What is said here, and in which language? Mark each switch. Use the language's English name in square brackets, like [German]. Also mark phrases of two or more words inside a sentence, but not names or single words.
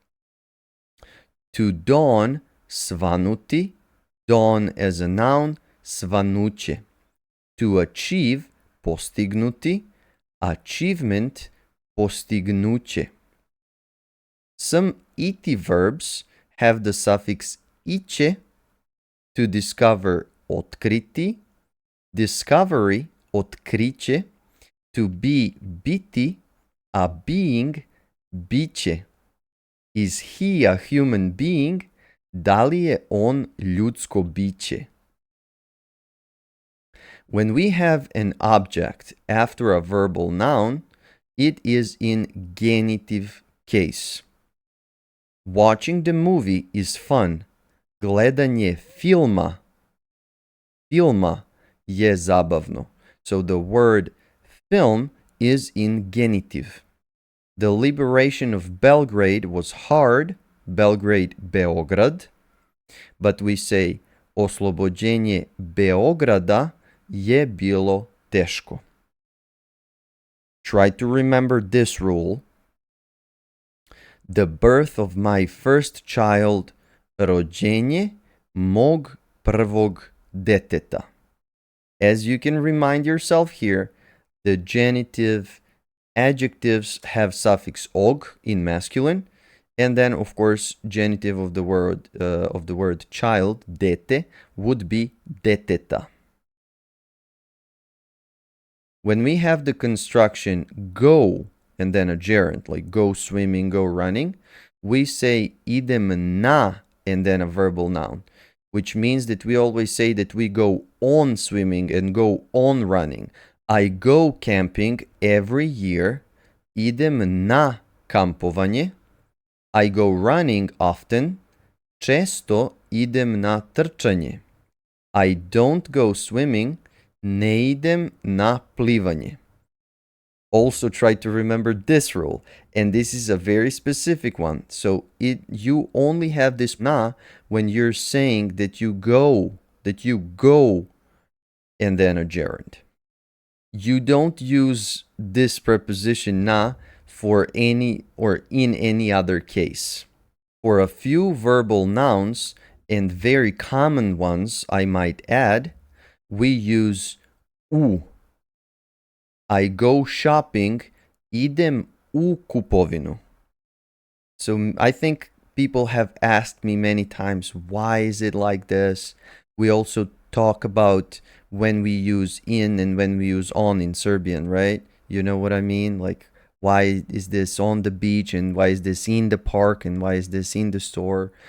[English] To dawn, svanuti, dawn as a noun, svanuće. To achieve, postignuti, achievement, postignuće. Some iti verbs have the suffix iće. To discover, [Serbian] otkriti, discovery, otkriće. [English] To be, biti, a being, biće. Is he a human being? [Serbian] Da li je on ljudsko biće? [English] When we have an object after a verbal noun, it is in genitive case. Watching the movie is fun. [Serbian] Gledanje filma je zabavno. [English] So the word film is in genitive. The liberation of Belgrade was hard. [Serbian] Belgrade, Beograd. [English] But we say [Serbian] oslobođenje Beograda je bilo teško. [English] Try to remember this rule. The birth of my first child, [Serbian] rođenje mog prvog deteta. [English] As you can remind yourself here, the genitive adjectives have suffix og in masculine, and then of course genitive of the word child, dete, would be deteta. When we have the construction go and then a gerund, like go swimming, go running, we say [Serbian] idem na [English] and then a verbal noun, which means that we always say that we go on swimming and go on running. I go camping every year. [Serbian] Idem na kampovanje. [English] I go running often. [Serbian] Često idem na trčanje. [English] I don't go swimming. [Serbian] Ne idem na plivanje. [English] Also try to remember this rule, and this is a very specific one. So you only have this na when you're saying that you go, and then a gerund. You don't use this preposition na for any or in any other case. For a few verbal nouns, and very common ones I might add, we use u. I go shopping, [Serbian] idem u kupovinu. [English] So I think people have asked me many times, why is it like this? We also talk about when we use in and when we use on in Serbian, right? You know what I mean? Like, why is this on the beach and why is this in the park and why is this in the store?